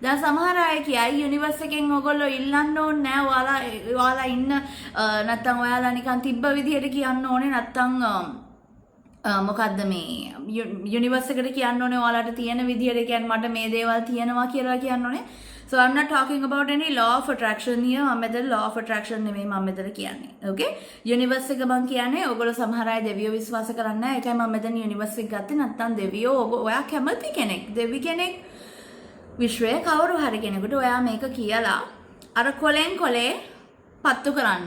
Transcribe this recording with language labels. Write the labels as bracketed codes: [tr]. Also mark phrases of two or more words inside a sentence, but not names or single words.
[si] දැන් සමහර අය කියයි යුනිවර්ස් එකෙන් ඔයගොල්ලෝ ඉල්ලන්න ඕනේ නෑ ඔයාලා ඉන්න නැත්තම් ඔයාලා නිකන් තිබ්බ විදිහට කියන්න ඕනේ නැත්තම් මොකද්ද මේ යුනිවර්ස් එකට කියන්න ඕනේ ඔයාලට තියෙන විදිහට කියන්නේ මට මේ දේවල් තියෙනවා කියලා කියන්න ඕනේ. [en] So I'm not talking about any law of attraction here. [si] මම මෙතන [en] law of attraction [si] නෙමෙයි මම මෙතන කියන්නේ. Okay? යුනිවර්ස් එක මම කියන්නේ ඔයගොල්ලෝ සමහර අය දෙවියෝ විශ්වාස කරන්නේ නැහැ. ඒකයි මම මෙතන යුනිවර්ස් එක ගත්තේ. නැත්තම් දෙවියෝ ඔයා කැමති කෙනෙක්. දෙවි කෙනෙක් විශ්වයේ කවුරු හරි කෙනෙකුට ඔයා මේක කියලා අර කොලෙන් කොලේ පත්තු කරන්න.